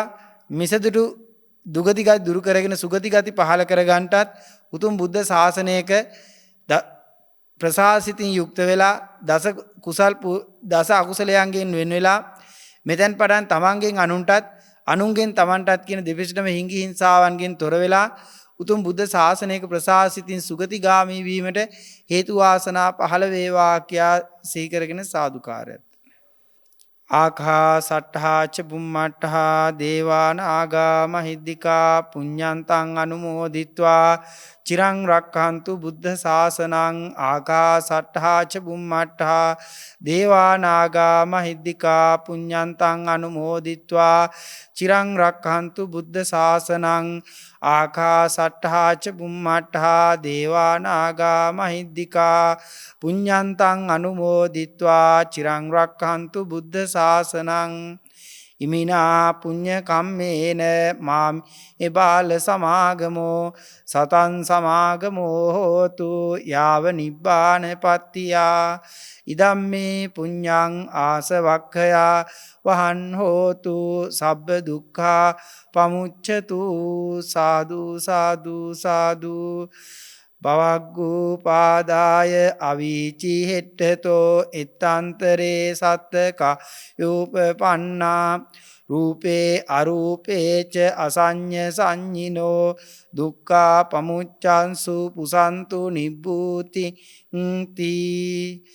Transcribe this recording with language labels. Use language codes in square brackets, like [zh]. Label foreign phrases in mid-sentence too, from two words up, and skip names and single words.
[si] මිසදිටු දුගති ගති දුරු කරගෙන සුගති ගති පහළ කරගන්නටත් උතුම් බුද්ධ ශාසනයක ප්‍රසාසිතින් යුක්ත වෙලා දස අකුසලයන්ගෙන් වෙන් වෙලා මෙතෙන් පටන් තමන්ගෙන් අනුන්ටත් අනුන්ගෙන් තමන්ටත් කියන දෙපිසටම හිංගි හිංසාවන්ගෙන් තොර වෙලා උතුම් බුද්ධ ශාසනයක ප්‍රසාසිතින් සුගතිගාමී වීමට හේතු වාසනා පහළ වේවා කියා සිහි කරගෙන සාදුකාරයක්. [pi] ආකාසට්ඨා ච බුම්මට්ඨා දේවානාගා මහිද්దికා පුඤ්ඤන්තං අනුමෝදිත්වා චිරං රක්ඛන්තු බුද්ධ ශාසනං. ආකාසට්ඨා ච බුම්මට්ඨා දේවානාගා මහිද්దికා පුඤ්ඤන්තං අනුමෝදිත්වා චිරං රක්ඛන්තු බුද්ධ ශාසනං. ආකාසට්ඨා ච බුම්මට්ඨා දේවානාගා මහිද්దికා පුඤ්ඤන්තං අනුමෝදිත්වා චිරං රක්ඛන්තු බුද්ධ ශාසනං. ඉමිනා පුඤ්ඤ කම්මේන මාමි බාල සමාගමෝ සතං සමාගමෝ හෝතු යාව නිබ්බාන පත්තියා. ඉදම්මේ පුඤ්ඤං ආසවක්ඛයා වහන් හෝතු සබ්බ දුක්ඛා පමුච්ඡතු. සාදු සාදු සාදු. බවග්ගු පාදාය අවීචි හෙට්ටතෝ එත්තන්තරේ සත්තක යූපපන්නා රූපේ අරූපේච අසඤ්ඤ සංඤිනෝ දුක්ඛා පමුච්ඡන්සු පුසන්තු නිබ්බූති තී.